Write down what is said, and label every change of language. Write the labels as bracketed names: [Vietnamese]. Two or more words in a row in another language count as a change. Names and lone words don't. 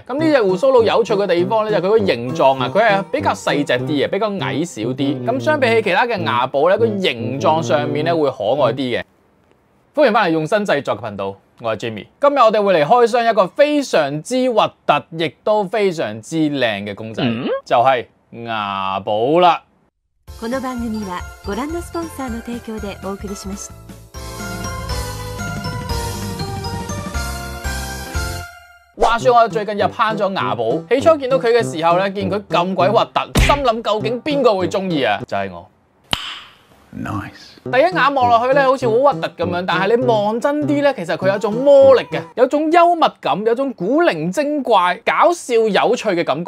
[Cantonese] 咁呢隻鬍鬚佬有趣嘅地方咧，就係佢個形狀啊，佢係比較細隻啲嘅，比較矮小啲。咁相比起其他嘅牙寶咧，個形狀上面咧會可愛啲嘅。歡迎翻嚟用心製作嘅頻道，我係 Jimmy。今日我哋會嚟開箱一個非常之核突，亦都非常之靚嘅公仔，就係牙寶啦。 [Japanese] この番組はご覧のスポンサーの提供でお送りしました。 [Cantonese] 話說我最近入坑咗牙寶，起初見到佢嘅時候咧，見佢咁鬼核突，心諗究竟邊個會中意啊？就係我。Nice。第一眼望落去咧，好似好核突咁樣，但係你望真啲咧，其實佢有種魔力嘅，有種幽默感，有種古靈精怪、搞笑有趣嘅感覺。